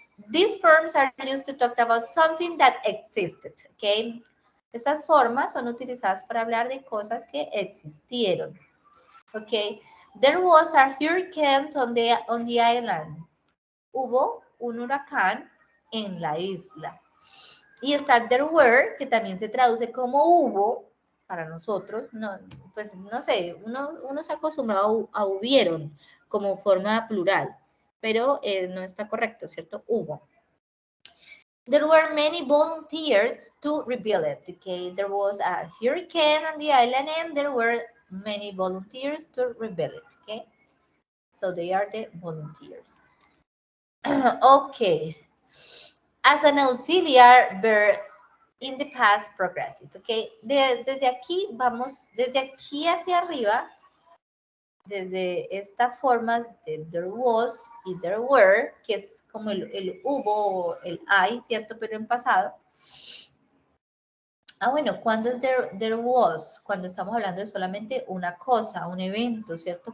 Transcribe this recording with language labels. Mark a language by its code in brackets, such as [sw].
[en] These forms are used to talk about something that existed, ok? [es] Estas formas son utilizadas para hablar de cosas que existieron. [en] Ok, there was a hurricane on the island. [es] Hubo un huracán en la isla. Y está there were, que también se traduce como hubo, para nosotros, no, pues no sé, uno se acostumbra a hubieron como forma plural, pero no está correcto, ¿cierto? Hubo. [en] There were many volunteers to rebuild it, okay? There was a hurricane on the island and there were many volunteers to rebuild it, okay? So they are the volunteers. Okay. As an auxiliar verb in the past progressive, okay? [es] Desde aquí vamos, desde aquí hacia arriba, desde estas formas de there was y there were, que es como el hubo, el hay, ¿cierto? Pero en pasado. Bueno, ¿cuándo es there was? Cuando estamos hablando de solamente una cosa, un evento, ¿cierto?